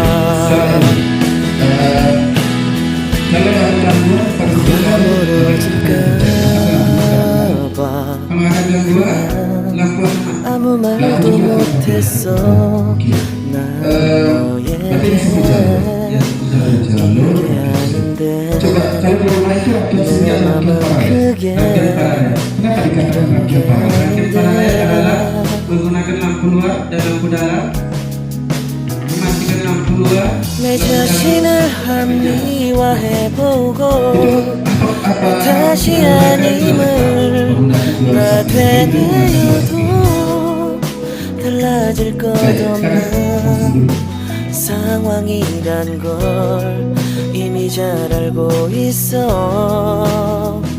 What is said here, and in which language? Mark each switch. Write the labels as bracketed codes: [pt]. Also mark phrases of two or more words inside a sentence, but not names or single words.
[ko] 아무 말도 못했어. 난 너에게 얘기하는데 내 맘은 크게 [id] menggunakan lampu luar dan lampu dalam. Memastikan lampu luar. [ko] 내 자신을 합리화해보고 다시 아님을 나 되뇌어도 달라질 것 없는 상황이란 걸 이미 잘 알고 있어.